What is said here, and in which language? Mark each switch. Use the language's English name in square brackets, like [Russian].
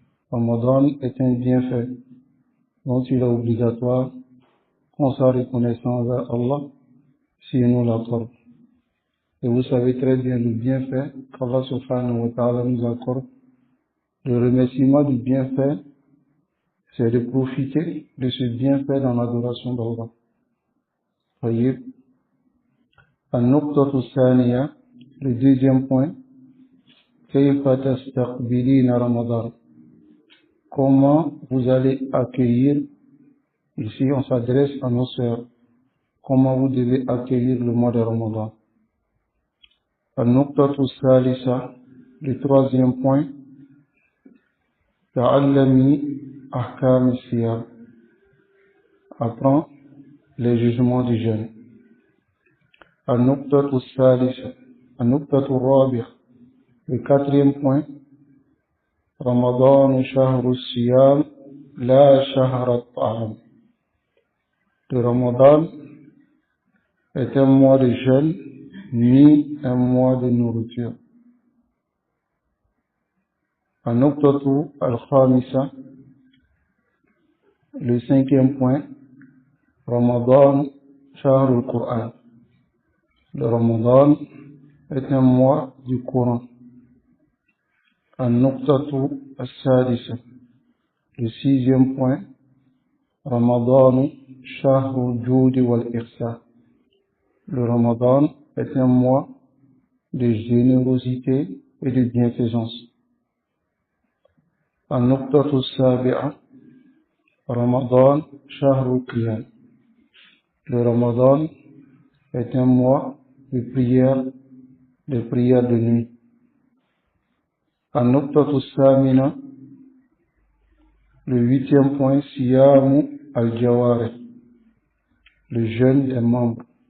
[French] Ramadan est un bienfait dont il est obligatoire qu'on soit reconnaissant envers Allah si nous l'accorde. Et vous savez très bien le bienfait qu'Allah subhanahu wa ta'ala nous accorde. Le remerciement du bienfait c'est de profiter de ce bienfait dans l'adoration d'Allah. Voyez, [Arabic] النقطة الثانية, [French] le deuxième point, [Arabic] كيف تستقبلين رمضان. [French] Comment vous allez accueillir, ici on s'adresse à nos sœurs, comment vous devez accueillir le mois de Ramadan. [Arabic] النقطة الثالثة, [French] le troisième point, [Arabic] تعلمي أحكام الصيام. [French] Apprends les jugements du jeûne. [Arabic] النقطة الثالثة, النقطة الرابعة, [French] le quatrième point, [Arabic] رمضان شهر الصيام لا شهر الطعام. [French] Le Ramadan est un mois de jeûne, ni un mois de nourriture. [Arabic] النقطة الخامسة, [French] le cinquième point, [Arabic] رمضان شهر القرآن. [French] Le Ramadan est un mois du Coran. [Arabic] النقطة السادسة, [French] le sixième point, [Arabic] رمضان شهر الجود والإحسان. [French] Le Ramadan est un mois de générosité et de bienfaisance. [Arabic] النقطة السابعة, رمضان شهر القيام. [French] Le Ramadan est un mois de prière de nuit. [Arabic] النقطة الثامنة, [French] le huitième point, [Arabic] صيام الجوارح, [French] le jeûne des membres.